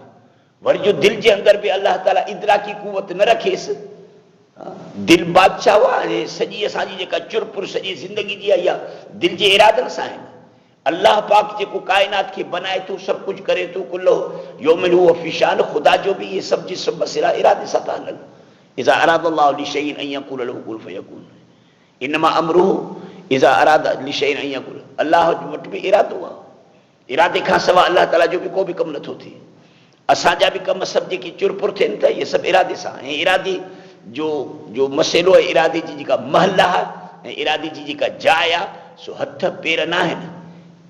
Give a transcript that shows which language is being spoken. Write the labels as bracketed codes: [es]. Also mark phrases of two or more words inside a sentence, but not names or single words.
[sd] वरी जो दिलि जे अंदरि बि अलाह ताला इदराकी कुवत न रखेसि, दिलि बादशाह आहे, सॼी असांजी जेका चुरपुर सॼी ज़िंदगी जी आहे इहा दिलि जे इरादनि सां आहिनि। अल्लाह पाक जेको काइनात खे बनाए थो, सभु कुझु करे थो, [ar] كل يوم هو في شأن, [sd] ख़ुदा जो बि इहे सभु जिस्म बसिरा इरादे सां था हलनि। [ar] إذا أراد الله لشيء أن يقول له كن فيكون، إنما أمره إذا أراد لشيء أن يقول, [sd] अल्लाह वटि बि इरादो आहे। इरादे खां सवाइ अल्लाह ताला जो बि को बि कमु नथो थिए। असांजा बि कम सभु जेके चुरपुर थियनि था इहे सभु इरादे सां। ऐं इरादे जो मसइलो आहे, इरादे जी जेका महल आहे ऐं इरादे जी जेका जाइ आहे, सो हथ पेर न आहिनि।